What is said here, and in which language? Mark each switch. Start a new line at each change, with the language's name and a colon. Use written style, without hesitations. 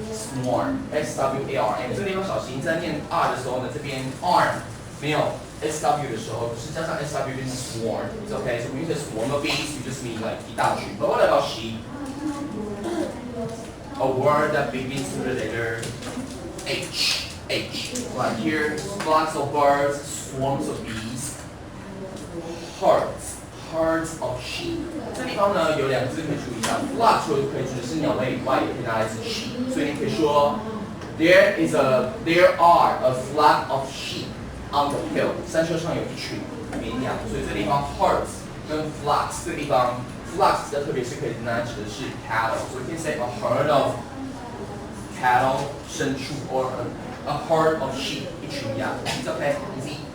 Chinese: Swarm, S-W-A-R-M。这个地方小心在念 R 的时候呢，这边 arm 没有 SW 的时候，是加上 SW 变成 swarm，
English: it's okay. So when you say swarm of bees, you just mean like
Chinese: 一大群。
English: But what about sheep? A word that begins with the letter H. Right here, flocks of birds, swarms of bees, herds of sheep.
Chinese: 这地方呢有两个字可以注意一下 ，flock 除了可以指的是鸟类以外，也可以拿来指 sheep。所以你可以说
English: there are a flock of sheep on the hill.
Chinese: 山丘上有一群绵羊。所以这地方 herds 跟 flocks 这地方 flocks 特别是可以拿来指的是 cattle.
English: So you can say a herd of cattle
Chinese: 牲畜
English: or a herd of sheep
Chinese: 一群羊。
English: It's okay, easy.